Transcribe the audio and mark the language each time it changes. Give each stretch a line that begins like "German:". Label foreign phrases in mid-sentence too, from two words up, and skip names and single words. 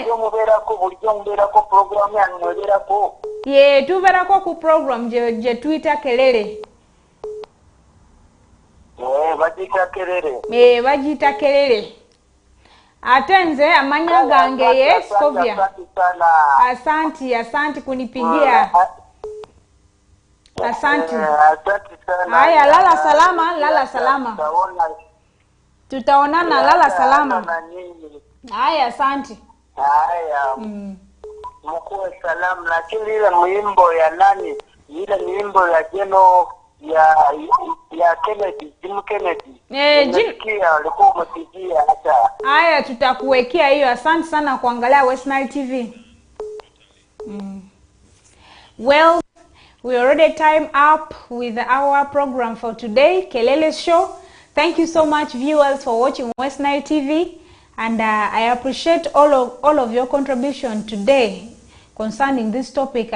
Ganda: bulijjo mubeerako program yange nobeerako. Ye tubeerako ku program gye tuyita Kelele. Bagiyita Kelele. Bagiyita Kelele. Ate nze amanya gange ye Scovia.
Swahili: Asanti kunipigia. Asante. Haya, lala salama. Tutaonana, lala salama. Haya, asante. Haya. Mkuwe salamu, lakini ile mwimbo ya nani? Ile mwimbo ya Jeno ya Kennedy, Jim Kennedy. Jim alikuwa mtigia hata. Haya, tutakuwekea hiyo. Asante sana kuangalia West Nile TV.
English: Well, we already time up with our program for today, Kelele Show. Thank you so much, viewers, for watching West Nile TV, and I appreciate all of your contribution today concerning this topic.